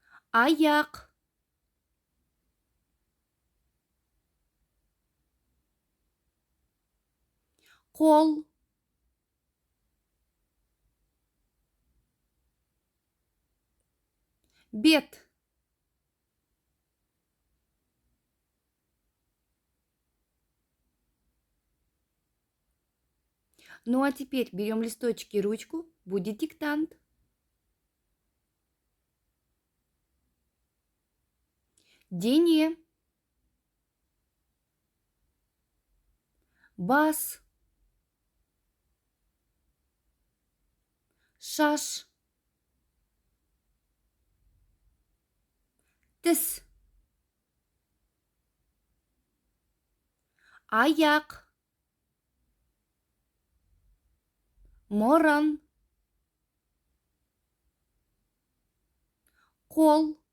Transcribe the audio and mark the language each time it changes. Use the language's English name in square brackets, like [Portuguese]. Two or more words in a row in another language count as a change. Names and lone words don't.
[Kazakh] аяқ, қол, бет, [Russian] ну а теперь берем листочки и ручку, будет диктант. [Kazakh] Дене, бас, шаш, тіс, аяқ, мұрын, қол,